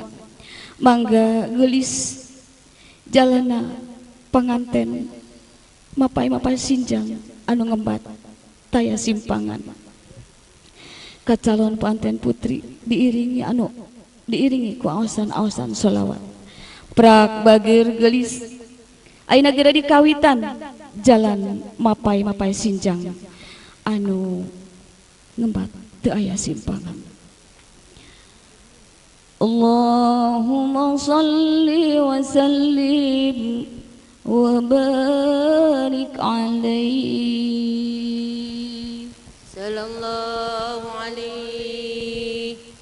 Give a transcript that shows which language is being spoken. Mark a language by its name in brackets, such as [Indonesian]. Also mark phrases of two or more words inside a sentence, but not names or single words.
[Sundanese] Mangga geulis jalana panganten mapai sinjang anu ngembat taya simpangan ka calon panten putri diiringi ku aosan-aosan sholawat. Prak bagir gelis ayeuna geura dikawitan jalan mapai sinjang anu ngembat teu aya simpangan. [Arabic] اللهم صل وسلم وبارك عليه صلى الله عليه